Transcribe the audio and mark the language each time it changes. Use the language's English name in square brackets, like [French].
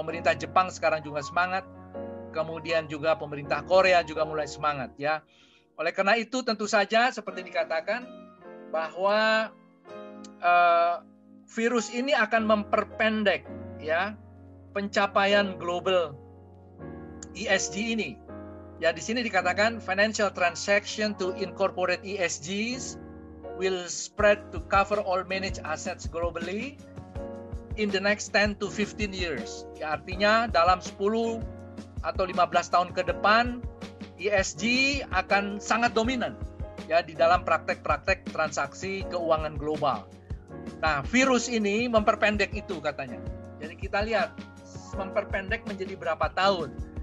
[Indonesian] Pemerintah Jepang sekarang juga semangat, kemudian juga pemerintah Korea juga mulai semangat ya. Oleh karena itu tentu saja seperti dikatakan bahwa virus ini akan memperpendek ya pencapaian global ESG ini. Ya, di sini dikatakan [English] financial transaction to incorporate ESGs will spread to cover all managed assets globally in the next 10 to 15 years. [Indonesian] Ya, artinya dalam 10 atau 15 tahun ke depan ESG akan sangat dominan ya di dalam praktek-praktek transaksi keuangan global. Nah, virus ini memperpendek itu katanya. Jadi kita lihat memperpendek menjadi berapa tahun.